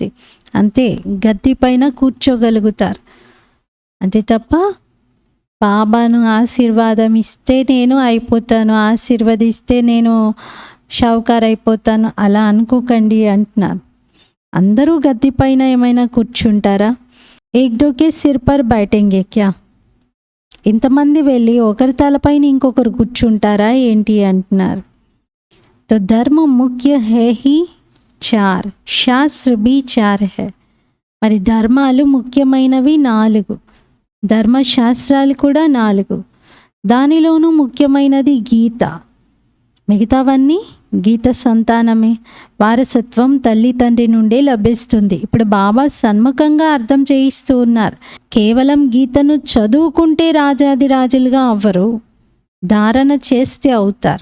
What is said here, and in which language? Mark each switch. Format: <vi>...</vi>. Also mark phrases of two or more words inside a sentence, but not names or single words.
<te>అంతే, గద్దె పైన కూర్చోగలుగుతారు. అంతే తప్ప బాబాను ఆశీర్వాదం ఇస్తే నేను అయిపోతాను, ఆశీర్వదిస్తే నేను షావుకార్ అయిపోతాను, అలా అనుకోకండి అంటున్నాను. అందరూ గద్దె పైన ఏమైనా కూర్చుంటారా?</te> <hi>एक दो के सिर पर बैठेंगे क्या?</hi> <te>ఇంతమంది వెళ్ళి ఒకరి తలపైన ఇంకొకరు కూర్చుంటారా ఏంటి అంటున్నారు.</te> <hi>तो धर्म मुख्य हैं ही 4, शास्त्र भी 4 है.</hi> <te>మరి ధర్మాలు ముఖ్యమైనవి 4, ధర్మశాస్త్రాలు కూడా 4. దానిలోనూ ముఖ్యమైనది గీత. మిగతావన్నీ గీత సంతానమే. వారసత్వం తల్లి తండ్రి నుండే లభిస్తుంది. ఇప్పుడు బాబా సన్ముఖంగా అర్థం చేయిస్తూ ఉన్నారు, కేవలం గీతను చదువుకుంటే రాజాదిరాజులుగా అవ్వరు, ధారణ చేస్తే అవుతారు.</te>